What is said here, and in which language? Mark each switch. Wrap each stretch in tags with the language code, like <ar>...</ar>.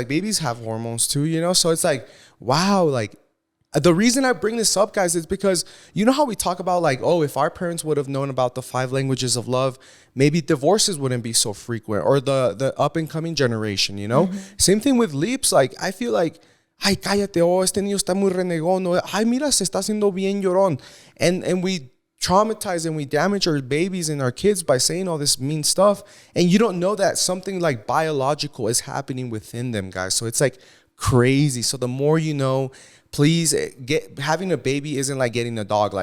<en>Like, babies have hormones too, So it's like, wow, like, the reason I bring this up, guys, is because you know how we talk about like, if our parents would have known about the 5 languages of love, maybe divorces wouldn't be so frequent, or the up and coming generation, Same thing with leaps. Like, I feel like,</en> <es>ay, cállate, este niño está muy renegón. Ay, mira, se está haciendo bien llorón.</es> <en>And we traumatize and we damage our babies and our kids by saying all this mean stuff. And you don't know that something like biological is happening within them, guys. So it's like crazy. So the more you know, please, having a baby isn't like getting a dog.</en>